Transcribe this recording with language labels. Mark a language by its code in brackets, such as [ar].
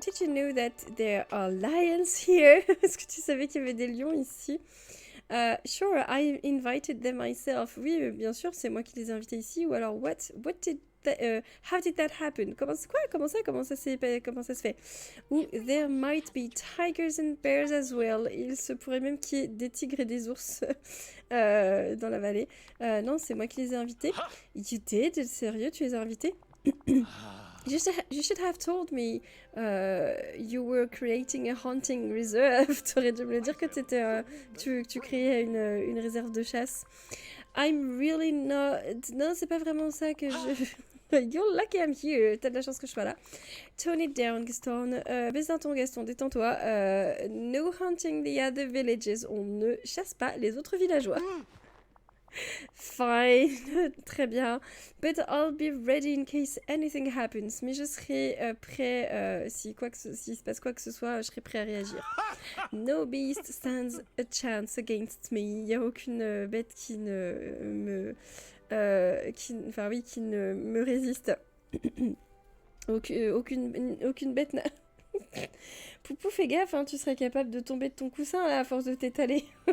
[en] Did you know that there are lions here? [fr] Est-ce que tu savais qu'il y avait des lions ici? [en] Sure, I invited them myself. [fr] Oui, bien sûr, c'est moi qui les ai invités ici. Ou alors, [en] how did that happen? [fr] Comment ça se fait? [en] Ou there might be tigers and bears as well. [fr] Il se pourrait même qu'il y ait des tigres et des ours dans la vallée. Non, c'est moi qui les ai invités. [en] You did? [fr] Sérieux, tu les as invités? [en] You should have told me you were creating a hunting reserve. [fr] T'aurais dû me le dire que tu créais une réserve de chasse. [en] I'm really not... [fr] Non, c'est pas vraiment ça que je... [en] You're lucky I'm here. [fr] T'as de la chance que je sois là. [en] Tone it down, Gaston. [fr] Baisse d'un ton, Gaston. Détends-toi. [en] No hunting the other villages. [fr] On ne chasse pas les autres villageois. Fine, très bien. [en] But I'll be ready in case anything happens. [fr] Mais je serai prêt si se passe quoi que ce soit, je serai prêt à réagir. [en] No beast stands a chance against me. [fr] Il n'y a aucune bête qui ne me résiste. Aucune bête n'a... Poupou, fais gaffe, hein, tu serais capable de tomber de ton coussin là, à force de t'étaler.